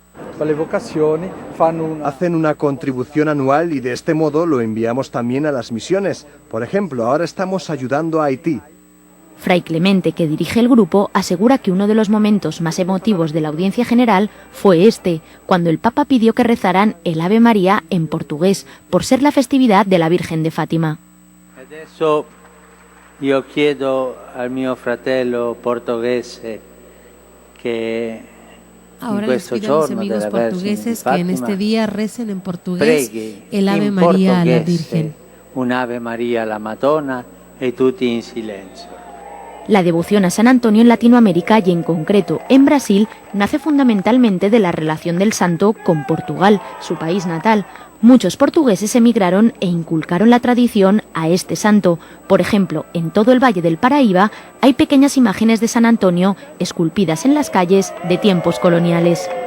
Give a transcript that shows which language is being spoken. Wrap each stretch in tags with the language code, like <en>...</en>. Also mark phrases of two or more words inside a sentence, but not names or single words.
<es>Hacen una contribución anual y de este modo lo enviamos también a las misiones. Por ejemplo, ahora estamos ayudando a Haití. Fray Clemente, que dirige el grupo, asegura que uno de los momentos más emotivos de la audiencia general fue cuando el Papa pidió que rezaran el Ave María en portugués, por ser la festividad de la Virgen de Fátima.</es> <it>Adesso io chiedo al mio fratello portoghese che</it> <es>Ahora les pido a mis amigos portugueses que en este día recen en portugués el Ave María a la Virgen.</es> <it>Un Ave María alla Madonna e tutti in silenzio.</it> <es>La devoción a San Antonio en Latinoamérica y en concreto en Brasil nace fundamentalmente de la relación del santo con Portugal, su país natal. Muchos portugueses emigraron e inculcaron la tradición a este santo. Por ejemplo, en todo el Valle del Paraíba hay pequeñas imágenes de San Antonio esculpidas en las calles de tiempos coloniales.</es>